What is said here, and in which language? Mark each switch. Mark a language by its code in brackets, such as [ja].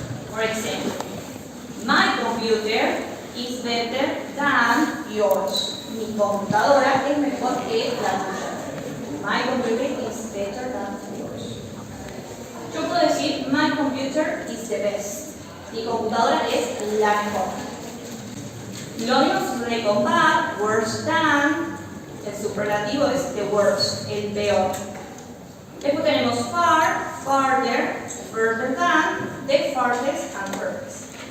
[en] For example, my computer is better than yours. [es] Mi computadora es mejor que la tuya. [en] My computer is better than yours. [es] Yo puedo decir, [en] my computer is the best. [es] Mi computadora es la mejor. Lo mismo sucede con bad, worse than. El superlativo es the worst, el peor. Después tenemos far, farther, further than, the farthest and furthest.